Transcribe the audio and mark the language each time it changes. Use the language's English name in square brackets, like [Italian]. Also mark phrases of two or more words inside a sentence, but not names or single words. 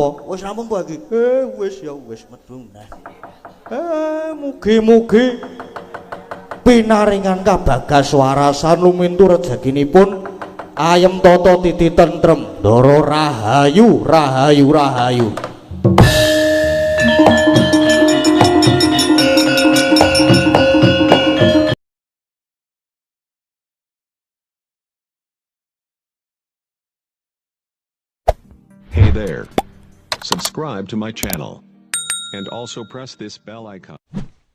[Javanese] Wis rampung po iki. Wis ya wis medhun. Mugi-mugi pinaringan kabagas warasan lumintur rezekinipun ayem tata titi tentrem. Ndara rahayu, rahayu, rahayu. [English] Hey there. Subscribe to my channel. And also press this bell icon.